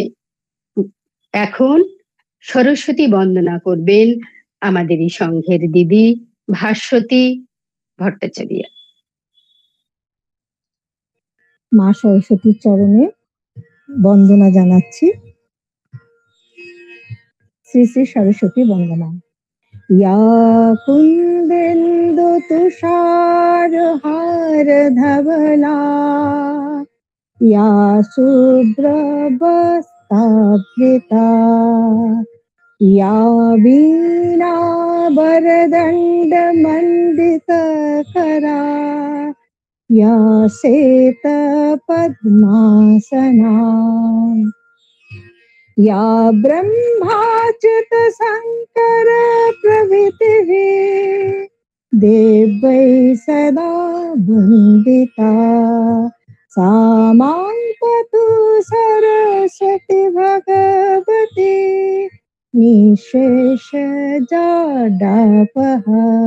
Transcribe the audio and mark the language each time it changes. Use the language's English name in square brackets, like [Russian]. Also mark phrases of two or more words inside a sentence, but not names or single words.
[Bangla] এখন সরস্বতী বন্দনা করবেন আমাদের এই সংঘের দিদি ভাস্বতী ভট্টাচার্য। মা সরস্বতীর চরণে বন্দনা জানাচ্ছি। শ্রী শ্রী সরস্বতী বন্দনা। [Sanskrit] या कुन्देन्दु तुषार हार धवला, या शुभ्र वस्त्रावृता, या वीणा वरदण्ड मण्डित करा, या श्वेत पद्मासना, या ब्रह्माच्युत शंकर प्रभृतिः देवै सदा वन्दिता, सा मां पातु सरस्वती भगवती निःशेषजाडापहा।